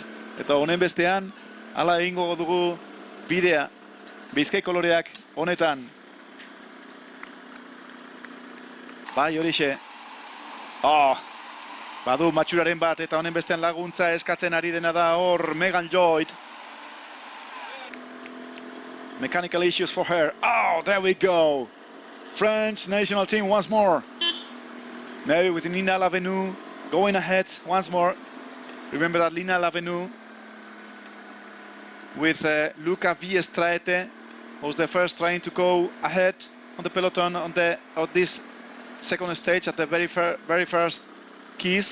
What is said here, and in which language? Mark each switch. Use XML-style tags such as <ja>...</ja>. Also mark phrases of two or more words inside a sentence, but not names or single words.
<eu>Eta honen bestean, hala egingo dugu bidea Bizkaiko loreak honetan. Bai, horixe. Badu matxuraren bat eta honen bestean laguntza eskatzen ari dena da hor Megan Lloyd.</eu> <en>Mechanical issues for her. There we go. French national team once more. Now with Nina Lavenu going ahead once more. Remember that Lina Lavenu with Luca Viestraete was the first trying to go ahead on the peloton on this second stage at the very first keys.</en>